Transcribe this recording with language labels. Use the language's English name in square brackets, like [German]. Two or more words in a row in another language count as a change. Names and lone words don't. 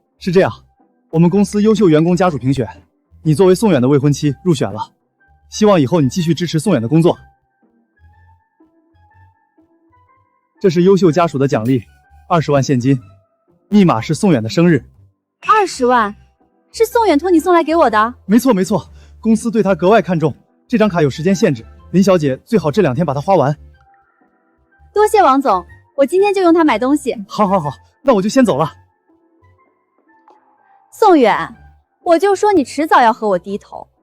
[Chinese] 是这样，我们公司优秀员工家属评选，你作为宋远的未婚妻入选了，希望以后你继续支持宋远的工作。这是优秀家属的奖励，20万现金，密碼是宋远的生日。 20萬？是宋远托你送來給我的？沒錯沒錯，公司對他格外看重，這張卡有時間限制，林小姐最好這2天把它花完。多謝王總，我今天就用它買東西。好好好，那我就先走了。宋遠，我就說你遲早要和我低頭。